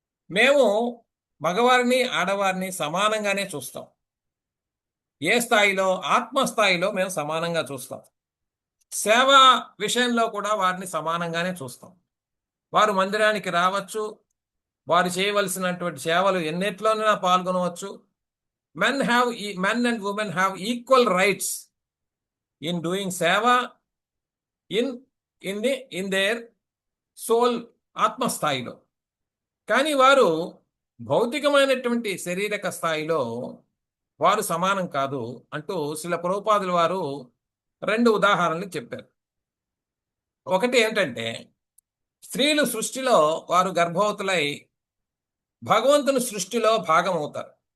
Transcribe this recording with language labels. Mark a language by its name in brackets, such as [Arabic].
[Telugu] మేము మగవారిని ఆడవారిని సమానంగానే చూస్తాం. ఏ స్థాయిలో? ఆత్మస్థాయిలో మేము సమానంగా చూస్తాం. సేవా విషయంలో కూడా వారిని సమానంగానే చూస్తాం. వారు మందిరానికి రావచ్చు, వారు చేయవలసినటువంటి సేవలు ఎన్నిట్లోనైనా పాల్గొనవచ్చు. [English] men and women have equal rights in doing seva in their soul, ఆత్మస్థాయిలో. [Telugu] కానీ వారు భౌతికమైనటువంటి శారీరక స్థాయిలో వారు సమానం కాదు అంటూ శ్రీల ప్రభుపాదుల వారు 2 ఉదాహరణలు చెప్పారు. ఒకటి ఏంటంటే, స్త్రీలు సృష్టిలో వారు గర్భవతులై భగవంతుని సృష్టిలో భాగమవుతారు.